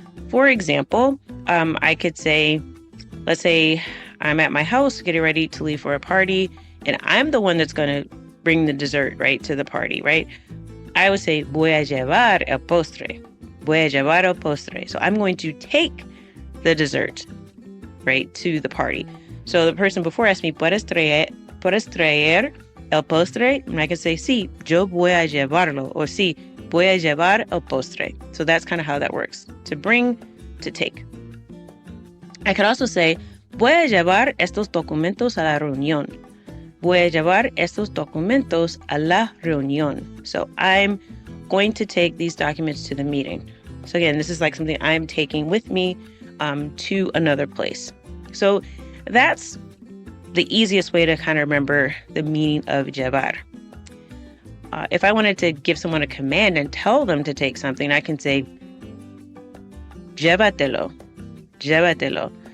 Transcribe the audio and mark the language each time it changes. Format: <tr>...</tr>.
<en>For example, I could say, let's say I'm at my house getting ready to leave for a party, and I'm the one that's going to bring the dessert, right, to the party, right?</en> <es>I would say, voy a llevar el postre. Voy a llevar el postre.</es> <en>So I'm going to take the dessert, right, to the party. So the person before asked me,</en> <es>¿puedes traer el postre?</es> <en>And I can say,</en> <es>sí, yo voy a llevarlo. Or sí, voy a llevar el postre.</es> <en>So that's kind of how that works. To bring, to take. I could also say,</en> <es>voy a llevar estos documentos a la reunión. Voy a llevar estos documentos a la reunión.</es> <en>So I'm going to take these documents to the meeting. So again, this is like something I'm taking with me to another place. So that's the easiest way to kind of remember the meaning of llevar. If I wanted to give someone a command and tell them to take something, I can say,</en> <es>llévatelo, llévatelo.</es>